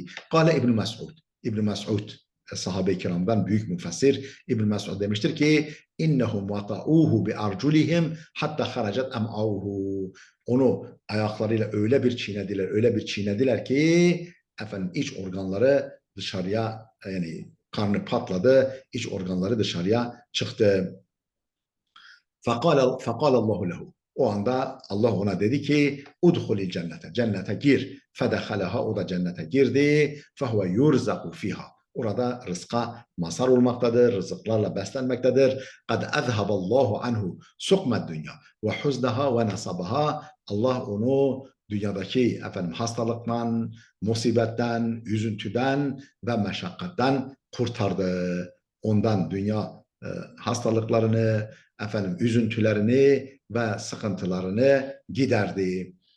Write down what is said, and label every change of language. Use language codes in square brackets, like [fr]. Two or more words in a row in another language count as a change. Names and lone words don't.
[tr] Kale İbn Mes'ud, İbn Mes'ud sahabe-i kiramdan büyük müfessir İbn Mes'ud demiştir ki [ar] إنهم وطئوه بأرجلهم حتى خرجت أمعاؤه, [tr] onu ayaklarıyla öyle bir çiğnediler ki efendim iç organları dışarıya, yani karnı patladı, iç organları dışarıya çıktı. [ar] فَقَالَ اللّٰهُ لَهُ, [tr] o anda Allah ona dedi ki [ar] ادخل الجنة, [tr] cennete gir. فَدَخَلَهَا, o da cennete girdi. [ar] فَهُوَ يُرْزَقُ فِيهَا, [tr] orada rızka mazhar olmaktadır, rızıklarla beslenmektedir. [ar] قَدْ اَذْهَبَ اللّٰهُ عَنْهُ سُقْمَ الدُّنْيَا وَحُزْنَهَا وَنَصَبَهَا, [tr] Allah onu dünyadaki efendim hastalıktan, musibetten, üzüntüden ve meşakkatten kurtardı. Ondan dünya hastalıklarını, efendim üzüntülerini ve sıkıntılarını giderdi.